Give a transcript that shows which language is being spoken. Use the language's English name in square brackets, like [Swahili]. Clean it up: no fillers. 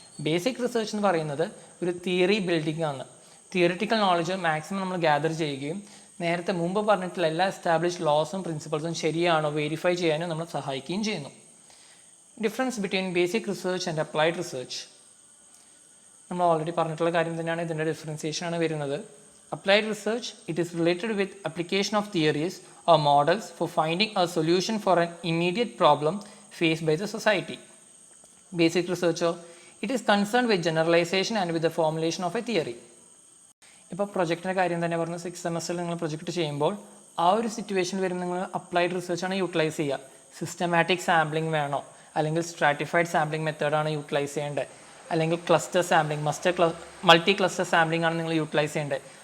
[Malayalam] Basic research എന്ന് പറയുന്നത് ഒരു തിയറി ബിൽഡിംഗ് ആണ്. തിയറിറ്റിക്കൽ നോളജ് മാക്സിമം നമ്മൾ ഗ്യാദർ ചെയ്യുകയും നേരത്തെ മുമ്പ് പറഞ്ഞിട്ടുള്ള എല്ലാ എസ്റ്റാബ്ലിഷ് ലോസും പ്രിൻസിപ്പൾസും ശരിയാണോ വെരിഫൈ ചെയ്യാനും നമ്മളെ സഹായിക്കുകയും ചെയ്യുന്നു. [English] difference between basic research and applied research [Malayalam] നമ്മൾ ഓൾറെഡി പറഞ്ഞിട്ടുള്ള കാര്യം തന്നെയാണ്, ഇതിൻ്റെ ഡിഫറൻസിയേഷനാണ് വരുന്നത്. [English] Applied research, it is related with application of theories or models for finding a solution for an immediate problem faced by the society. Basic research, it is concerned with generalization and with the formulation of a theory. [Malayalam] ഇപ്പോൾ പ്രൊജക്റ്റിൻ്റെ കാര്യം തന്നെ പറഞ്ഞു, 6th സെമസ്റ്ററിൽ നിങ്ങൾ project ചെയ്യുമ്പോൾ ആ ഒരു situation വരുമ്പോൾ നിങ്ങൾ അപ്ലൈഡ് റിസർച്ചാണ് യൂട്ടിലൈസ് ചെയ്യുക. സിസ്റ്റമാറ്റിക് സാമ്പിളിംഗ് വേണോ, അല്ലെങ്കിൽ സ്ട്രാറ്റിഫൈഡ് സാമ്പിളിംഗ് മെത്തേഡാണ് യൂട്ടിലൈസ് ചെയ്യേണ്ടത്, അല്ലെങ്കിൽ cluster sampling multi cluster sampling ആണ് നിങ്ങൾ യൂട്ടിലൈസ് ചെയ്യേണ്ടത്.